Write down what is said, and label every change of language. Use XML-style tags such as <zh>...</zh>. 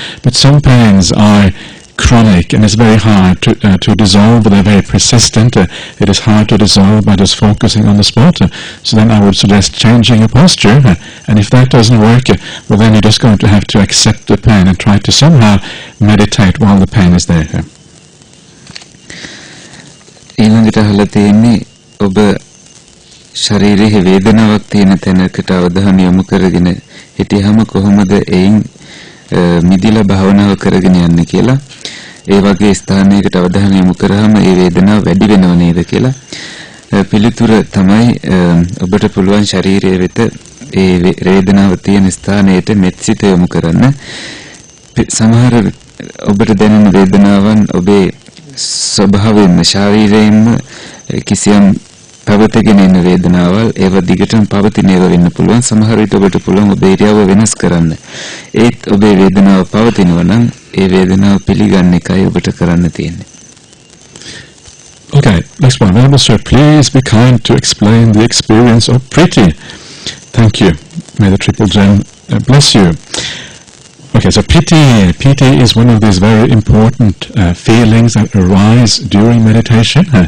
<en>But some pains are chronic, and it's very hard to dissolve. They're very persistent. It is hard to dissolve by just focusing on the spot. So then I would suggest changing your posture. And if that doesn't work, well, then you're just going to have to accept the pain and try to somehow meditate while the pain is there.</en> <si>ඊළඟට අහලා තියෙන්නේ ඔබ ශරීරයේ වේදනාවක් තියෙන තැනකට අවධානය යොමු කරගෙන හිටියහම කොහොමද එයින් මිදිලා භාවනාව කරගෙන යන්නේ කියලා. ඒ වගේ ස්ථානයකට අවධානය යොමු කරාම ඒ වේදනාව වැඩි වෙනව නේද කියලා. පිළිතුර තමයි ඔබට පුළුවන් ශරීරයේ වෙත ඒ වේදනාව තියෙන ස්ථානයට මෙත්සිත යොමු කරන්න. සමහර ඔබට දැනෙන වේදනාවන් ඔබේ ස්වභාවයෙන්ම ශාරීරිකයෙන්ම කිසියම් පවතගෙන එන වේදනාවල් ඒව දිගටම පවතින ඒවා වෙන්න පුළුවන්. සමහර විට ඔබට පුළුවන් ඔබේ ඉරියව්ව වෙනස් කරන්න. ඒත් ඔබේ වේදනාව පවතිනවා නම් ඒ වේදනාව පිළිගන්න එකයි ඔබට කරන්න තියෙන්නේ.</si> <en>Okay, next one. Venerable Sir, please be kind to explain the experience of Priti. Thank you. May the Triple Gem bless you. Okay, so piti is one of these very important feelings that arise during meditation.</en>